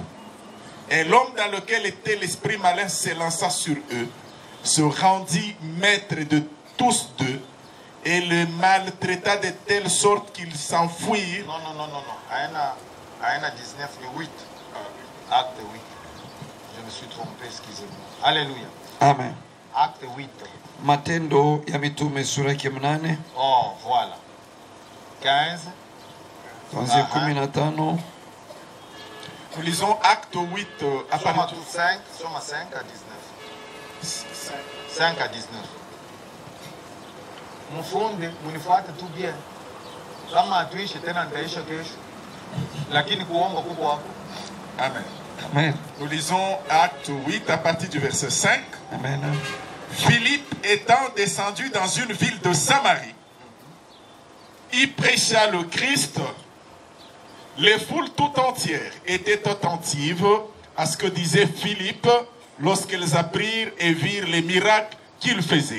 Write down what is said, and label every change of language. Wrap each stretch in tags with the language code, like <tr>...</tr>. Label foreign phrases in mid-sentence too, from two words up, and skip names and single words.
<fr>Et l'homme dans lequel était l'esprit malin s'élança sur eux, se rendit maître de tous deux et le maltraita de telle sorte qu'ils s'enfuirent. Non. Aïna 19, 8. Acte 8. Je me suis trompé, excusez-moi. Alléluia. Amen. Acte 8.</fr> <sw>Matendo ya mitume sura ya 8.</sw> <fr>Oh, voilà. 15.</fr> <sw>Kuanzia 15.</sw> <fr>Nous lisons Acte 8 à partir de 5 à 19. 5 à 19.</fr> <sw>Mfunde, munifuate tu bien. Kama tuishi tena nitaisha kesho. Lakini kuomba kuko hapo.</sw> <fr>Amen. Amen. Nous lisons Acte 8 à partir du verset 5. Amen. Philippe étant descendu dans une ville de Samarie, il prêcha le Christ. Les foules tout entières étaient attentives à ce que disait Philippe lorsqu'elles apprirent et virent les miracles qu'il faisait.</fr>